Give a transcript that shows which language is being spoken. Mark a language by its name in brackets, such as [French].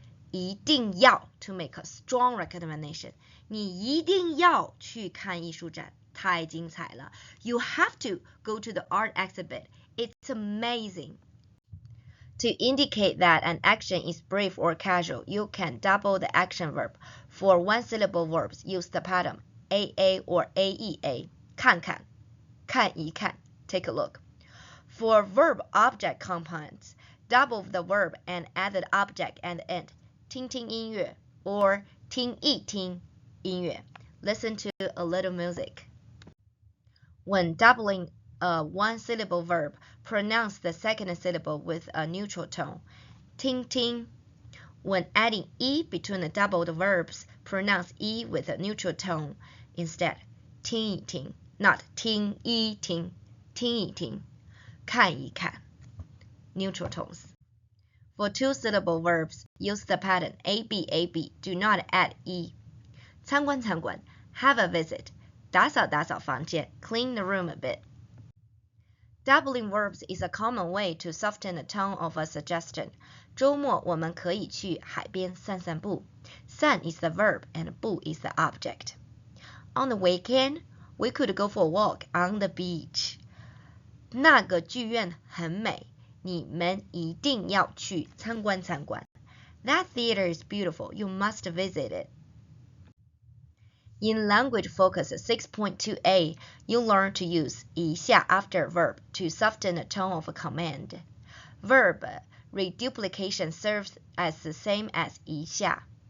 [English] 一定要 to make a strong recommendation. [Chinese] 你一定要去看艺术展，太精彩了。 [English] You have to go to the art exhibit. It's amazing. To indicate that an action is brief or casual, you can double the action verb. For one-syllable verbs, use the pattern AA or AEA. [Chinese] 看看，看一看 [English] take a look. For verb-object compounds, double the verb and add the object at the end. [Chinese] 听听音乐 or 听一听音乐. [English] Listen to a little music. When doubling a one-syllable verb, pronounce the second syllable with a neutral tone. [Chinese] 听听. [English] When adding e between the doubled verbs, pronounce e with a neutral tone instead. [Chinese] 听一听, not 听一听,听一听,看一看. [English] Neutral tones. For two-syllable verbs, use the pattern AB, AB. Do not add e. [Chinese] 参观参观 [English] have a visit. [Chinese] 打扫打扫房间 [English] clean the room a bit. Doubling verbs is a common way to soften the tone of a suggestion. [Chinese] 周末我们可以去海边散散步。 [English] 散 is the verb and 步 is the object. On the weekend, we could go for a walk on the beach. [Chinese] 那个剧院很美，你们一定要去参观参观。 [English] That theater is beautiful. You must visit it. In Language Focus 6.2a, you'll learn to use 一下 after a verb to soften the tone of a command. Verb reduplication serves as the same as 一下.